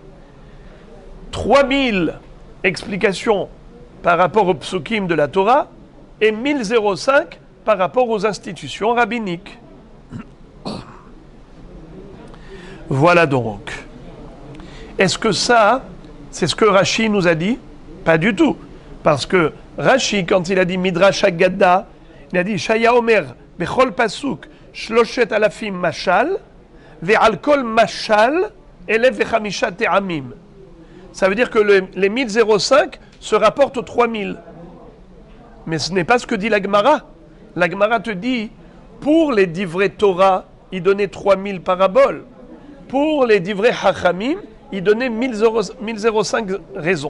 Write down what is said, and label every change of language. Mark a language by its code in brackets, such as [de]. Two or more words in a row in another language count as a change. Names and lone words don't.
[fr] 3000 explications par rapport aux psukim de la Torah et 1005 par rapport aux institutions rabbiniques. Voilà donc. Est-ce que ça, c'est ce que Rashi nous a dit? Pas du tout. Parce que Rashi, quand il a dit [he] מדרש אגדה, [fr] il a dit [he] שיהא אומר בכל פסוק שלשת אלפים משל ועל כל משל, אלף וחמשה טעמים. [fr] Ça veut dire que les 1005 se rapportent aux 3000. Mais ce n'est pas ce que dit la Gemara. La Gemara te dit, pour les [he] דברי תורה, [fr] il donnait 3000 paraboles. Pour les [he] דברי חכמים, [fr] il donnait 1005 raisons.